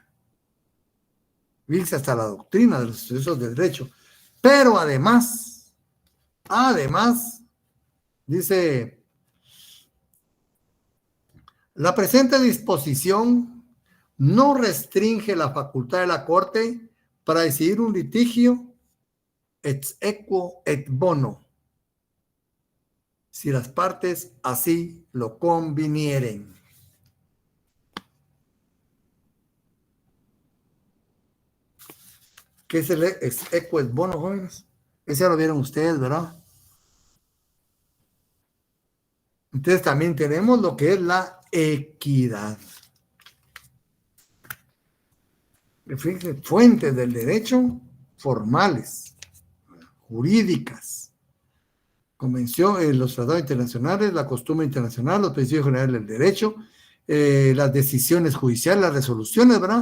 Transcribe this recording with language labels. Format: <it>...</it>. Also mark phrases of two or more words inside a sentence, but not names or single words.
<es>Dice hasta la doctrina de los sucesos del derecho. Pero además, Dice, la presente disposición no restringe la facultad de la Corte para decidir un litigio</es> <la>ex equo et bono,</la> <es>si las partes así lo convinieren. ¿Qué es el</es> <la>ex equo et bono,</la> <es>jóvenes? Ese ya lo vieron ustedes, ¿verdad? Entonces también tenemos lo que es la equidad. Fíjense, fuentes del derecho formales, jurídicas, convención, los tratados internacionales, la costumbre internacional, los principios generales del derecho, las decisiones judiciales, las resoluciones, ¿verdad?</es>